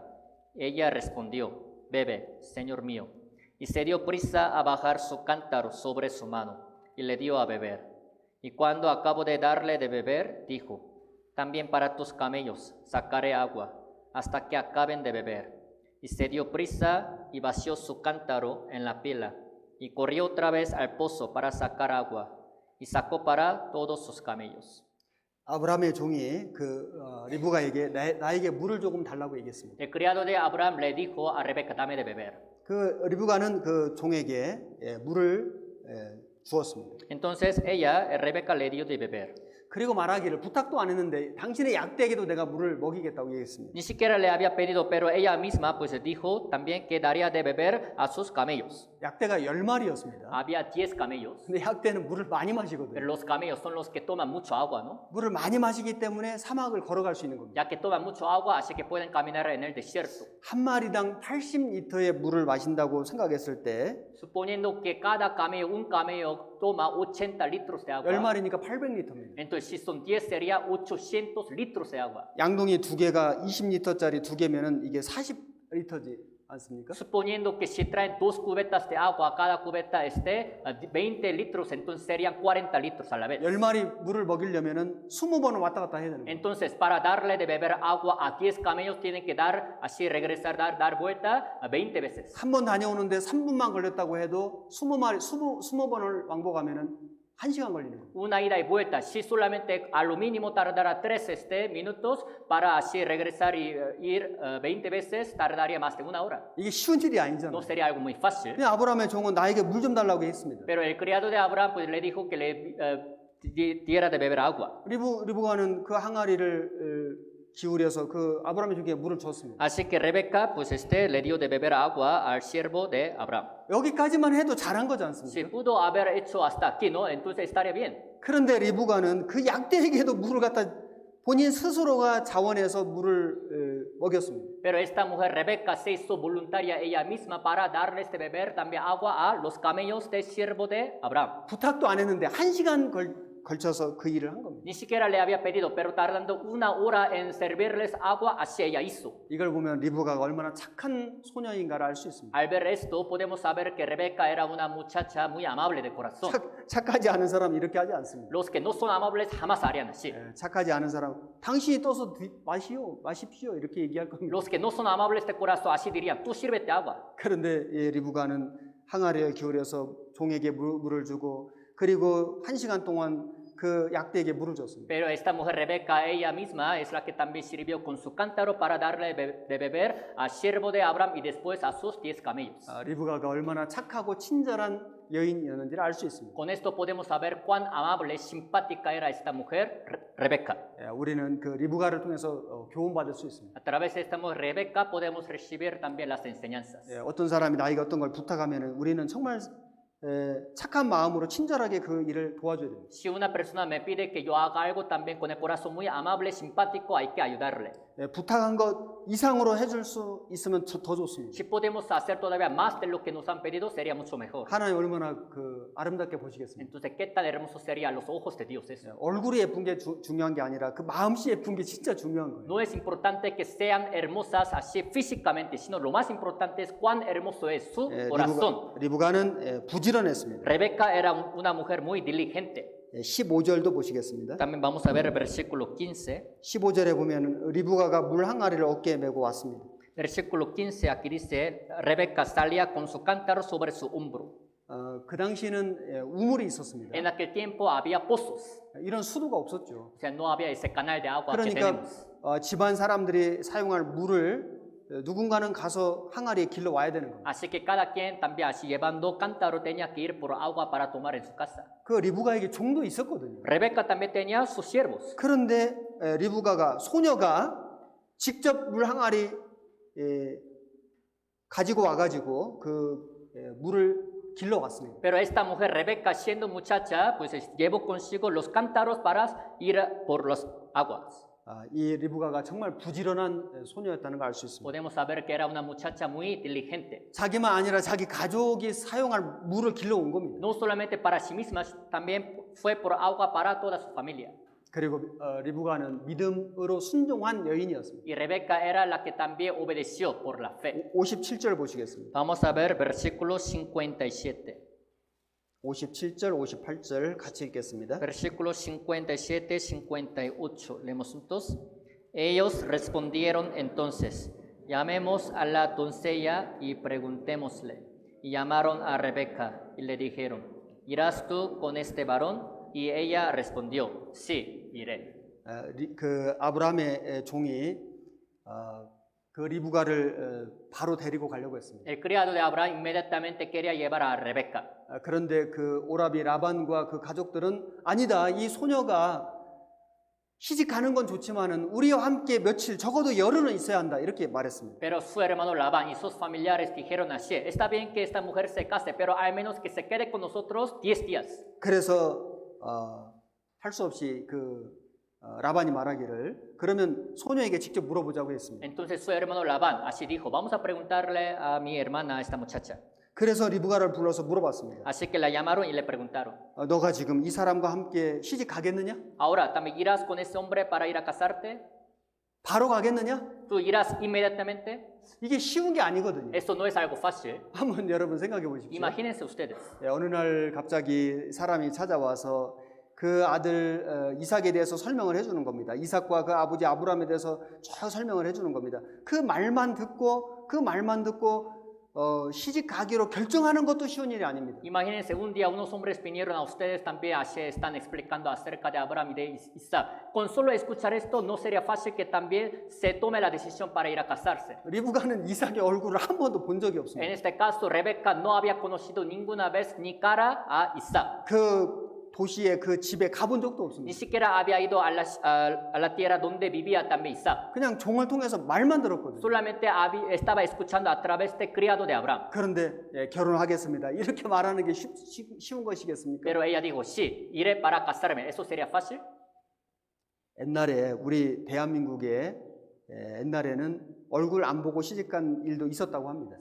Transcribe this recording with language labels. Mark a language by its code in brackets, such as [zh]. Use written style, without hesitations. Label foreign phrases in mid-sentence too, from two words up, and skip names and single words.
[es] Ella respondió, bebe, señor mío. Y se dio prisa a bajar su cántaro sobre su mano y le dio a beber. Y cuando acabó de darle de beber, dijo, también para tus camellos sacaré agua hasta que acaben de beber. Y se dio prisa y vació su cántaro en la pila y corrió otra vez al pozo para sacar agua y sacó para todos sus camellos. [ko] 아브라함의 종이 리브가에게 나에게 물을 조금 달라고 얘기했습니다. [es] El criado de Abraham le dijo a Rebeca, dame de beber. [ko] 그 리브가는 그 종에게 물을 주었습니다. [es] Entonces ella, Rebeca, le dio de beber. [ko] 그리고 말하기를 부탁도 안 했는데 당신의 약대에게도 내가 물을 먹이겠다고 얘기했습니다. [es] Ni siquiera le había pedido, pero ella misma pues dijo también que daría de beber a sus camellos. [ko] 약대가 10마리였습니다. [es] Había 10 camellos, [ko] 근데 약대는 물을 많이 pero 마시거든요. [es] los camellos son los que toman mucho agua, ¿no? [ko] 물을 많이 마시기 때문에 사막을 걸어갈 수 있는 겁니다. [es] Ya que toman mucho agua, así que pueden caminar en el desierto. [ko] 한 마리당 80리터의 물을 마신다고 생각했을 때 [es] Suponiendo que cada camello, un camello toma 80 litros de agua. [ko] 10마리니까 800리터입니다. [es] Entonces, si son 10 sería 800 litros de agua. [ko] 양동이 두 개가 20리터짜리 두 개면은 이게 40리터지 않습니까? [es] Suponiendo que si traen 2 cubetas de agua, cada cubeta esté 20 litros, entonces serían 40 litros a la vez. [ko] 10마리 물을 먹이려면은 20번을 왔다 갔다 해야 되는 거예요. [es] Entonces, para darle de beber agua a 10 camellos, tienen que dar, así regresar, dar vuelta 20 veces. [ko] 한 번 다녀오는데 3분만 걸렸다고 해도 20번을 왕복하면은 1시간 걸리는 거예요. [es] Una ida y vuelta, si solamente a lo mínimo tardará 3 minutos, para así regresar y ir 20 veces, tardaría más de 1 hora. [ko] 이게 쉬운 일이 No 아니잖아요. [es] sería algo muy fácil. [ko] 근데 아브라함의 종은 나에게 물 좀 달라고 했습니다. [es] Pero el criado de Abraham pues le dijo que le diera de beber agua. [ko] 리브가는 그 항아리를 기울여서 그 아브라함의 종에게 물을 줬습니다. [es] Así que Rebeca pues le dio de beber agua al siervo de Abraham. [ko] 여기까지만 해도 잘한 거지 Si 않습니까? [es] pudo haber hecho hasta aquí, ¿no? Entonces estaría bien. [ko] 그런데 리브가는 그 약대에게도 물을 갖다 본인 스스로가 자원해서 물을 먹였습니다. [es] Pero esta mujer Rebeca se hizo voluntaria ella misma para darles de beber también agua a los camellos del siervo de Abraham. [ko] 부탁도 안 했는데 1시간 걸쳐서 그 일을 한 겁니다. [es] Ni siquiera le había pedido, pero tardando 1 hora en servirles agua, así ella hizo. [ko] 이걸 보면 리브가가 얼마나 착한 소녀인가를 알 수 있습니다. [es] Al ver esto, podemos saber que Rebeca era una muchacha muy amable de corazón. [ko] 착하지 않은 사람은 이렇게 하지 않습니다. [es] Los que no son amables jamás harían así. [ko] 착하지 않은 사람, 당신이 떠서 마십시오 이렇게 얘기할 겁니다. [es] Los que no son amables de corazón así dirían, tú sírvete agua. [ko] 그런데 리브가는 항아리에 기울여서 종에게 물을 주고 그리고 1시간 동안 그 약대에게 물을 줬습니다. [es] Pero esta mujer Rebeca, ella misma, es la que también sirvió con su cántaro para darle de beber al siervo de Abraham y después a sus 10 camellos. [ko] 리브가가 얼마나 착하고 친절한 여인이었는지를 알 수 있습니다. [es] Con esto podemos saber cuán amable, simpática era esta mujer Rebeca. [ko] 우리는 그 리브가를 통해서 교훈받을 수 있습니다. [es] A través de esta mujer Rebeca podemos recibir también las enseñanzas. [ko] 어떤 사람이 나에게 어떤 걸 부탁하면 우리는 정말 착한 마음으로 친절하게 그 일을 도와줘야 됩니다. [es] Si una persona me pide que yo haga algo también con el corazón muy amable, simpático, hay que ayudarle. [ko] 부탁한 것 이상으로 해줄 수 있으면 더 좋습니다. [es] Si podemos hacer todavía más de lo que nos han pedido, sería mucho mejor. [ko] 하나님 얼마나 그 아름답게 보시겠습니다. [es] Entonces, ¿qué tan hermoso sería a los ojos de Dios eso? [ko] 얼굴이 예쁜 게 중요한 게 아니라 그 마음씨 예쁜 게 진짜 중요한 거예요. [es] No es importante que sean hermosas así físicamente, sino lo más importante es cuán hermoso es su corazón. [ko] 리브가는 부지런했습니다. [es] Rebeca era una mujer muy diligente. [ko] 15절도 보시겠습니다. [es] También vamos a ver el versículo 15. [ko] 15절에 보면 리브가가 물 항아리를 어깨에 메고 왔습니다. [es] Versículo 15, aquí dice, Rebeca salía con su cántaro sobre su hombro. [ko] 그 당시는 우물이 있었습니다. [es] En aquel tiempo había pozos, [ko] 이런 수도가 없었죠. [es] o sea, no había ese canal de agua que 그러니까 tenemos. [ko] 집안 사람들이 사용할 물을 누군가는 가서 항아리에 길러 와야 되는 겁니다. [es] Así que cada quien también así llevando cántaro tenía que ir por agua para tomar en su casa. [ko] 그 리브가에게 종도 있었거든요. [es] Rebeca también tenía sus siervos. [ko] 그런데 리브가가 소녀가 직접 물 항아리 가지고 와가지고 그 물을 길러 갔습니다. [es] Pero esta mujer, Rebeca, siendo muchacha, pues llevó consigo los cántaros para ir por las aguas. [ko] 이 리브가가 정말 부지런한 소녀였다는 걸 알 수 있습니다. [es] Podemos saber que era una muchacha muy diligente. [ko] 자기만 아니라 자기 가족이 사용할 물을 길러온 겁니다. [es] No solamente para sí misma, también fue por agua para toda su familia. [ko] 그리고 리브가는 믿음으로 순종한 여인이었습니다. [es] Y Rebeca era la que también obedeció por la fe. [ko] 57절 보시겠습니다. [es] Vamos a ver versículo 57. [ko] 57절, 58절 같이 읽겠습니다. [es] Versículos 57, 58. Leemos juntos. Ellos respondieron entonces, llamemos a la doncella y preguntémosle. Y llamaron a Rebeca y le dijeron, ¿irás tú con este varón? Y ella respondió, sí, iré. [ko] 그 아브라함의 종이 그 리브가를 바로 데리고 가려고 했습니다. [es] El criado de Abraham inmediatamente quería llevar a Rebeca. [ko] 그런데 그 오라비 라반과 그 가족들은 아니다. 이 소녀가 시집 가는 건 좋지만은 우리와 함께 며칠 적어도 열흘은 있어야 한다. 이렇게 말했습니다. [es] Pero su hermano Labán y sus familiares dijeron así, está bien que esta mujer se case, pero al menos que se quede con nosotros 10 días. [ko] 그래서 할 수 없이 라반이 말하기를 그러면 소녀에게 직접 물어보자고 했습니다. [es] Entonces su hermano Labán así dijo, vamos a preguntarle a mi hermana, a esta muchacha. [ko] 그래서 리브가를 불러서 물어봤습니다. [es] Así que la llamaron y le preguntaron, [ko] 너가 지금 이 사람과 함께 시집 가겠느냐? [es] ahora, ¿también irás con ese hombre para ir a casarte? [ko] 바로 가겠느냐? [es] ¿Tú irás inmediatamente? [ko] 이게 쉬운 게 아니거든요. [es] Esto no es algo fácil. [ko] 한번 여러분 생각해 보십시오. [es] Imagínense ustedes. [ko] 어느 날 갑자기 사람이 찾아와서 그 아들 이삭에 대해서 설명을 해주는 겁니다. 이삭과 그 아버지 아브라함에 대해서 쭉 설명을 해주는 겁니다. 그 말만 듣고 시집 가기로 결정하는 것도 쉬운 일이 아닙니다. [es] Imagínense, un día unos hombres vinieron a ustedes también, así están explicando acerca de Abraham y de Isaac. Con solo escuchar esto, no sería fácil que también se tome la decisión para ir a casarse. [ko] 리브가는 이삭의 얼굴을 한 번도 본 적이 En 없습니다. [es] este caso, Rebeca no había conocido ninguna vez ni cara a Isaac. [ko] 그 도시에 그 집에 가본 적도 Ni 없습니다. [es] siquiera había ido a la tierra donde vivía también Isaac. [ko] 그냥 종을 통해서 말만 들었거든요. [es] Solamente estaba escuchando a través de criado de Abraham. [ko] 그런데 결혼하겠습니다. 이렇게 말하는 게 쉬운 것이겠습니까? [es] Pero ella dijo, sí, iré para casarme. ¿Eso sería fácil? [ko] 옛날에 우리 대한민국에 옛날에는 얼굴 안 보고 시집간 일도 있었다고 합니다.